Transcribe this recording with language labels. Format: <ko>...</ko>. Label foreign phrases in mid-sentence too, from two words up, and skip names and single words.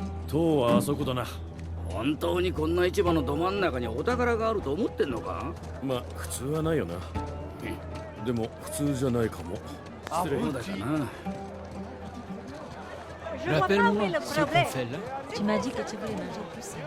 <ja>塔はあそこだな。本当にこんな市場のど真ん中にお宝があると思ってんのか？まあ普通はないよな。でも普通じゃないかも。失礼。そうだかな。</ja> <fr>Rappelle-moi ce qu'on fait là. Tu m'as dit que tu voulais manger plus salé.</fr>